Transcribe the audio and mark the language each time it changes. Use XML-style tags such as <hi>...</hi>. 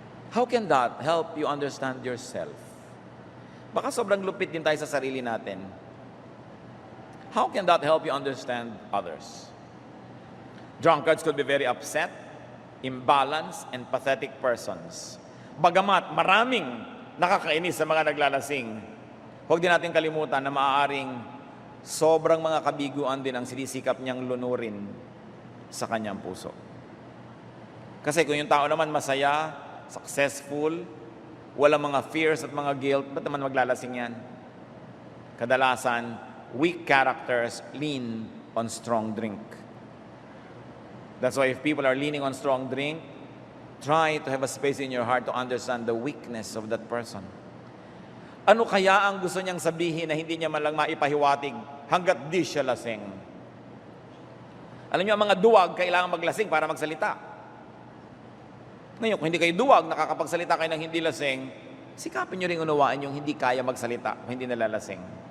<en>How can that help you understand yourself?</en> <tl>Baka sobrang lupit din tayo sa sarili natin.</tl> <en>How can that help you understand others? Drunkards could be very upset, imbalanced, and pathetic persons.</en> <tl>Bagamat maraming nakakainis sa mga naglalasing, huwag din natin kalimutan na maaaring sobrang mga kabiguan din ang sinisikap niyang lunurin sa kanyang puso. Kasi kung yung tao naman masaya, successful, walang mga fears at mga guilt, ba't naman maglalasing yan?</tl> <en>Kadalasan, weak characters lean on strong drink. That's why if people are leaning on strong drink, try to have a space in your heart to understand the weakness of that person.</en> <tl>Ano kaya ang gusto niyang sabihin na hindi niya man lang maipahiwatig hanggat di siya lasing? Alam niyo, ang mga duwag kailangan maglasing para magsalita. Ngayon, kung hindi kayo duwag, nakakapagsalita kayo ng hindi lasing, sikapin niyo rin unawain yung hindi kaya magsalita o hindi nalalasing.</tl>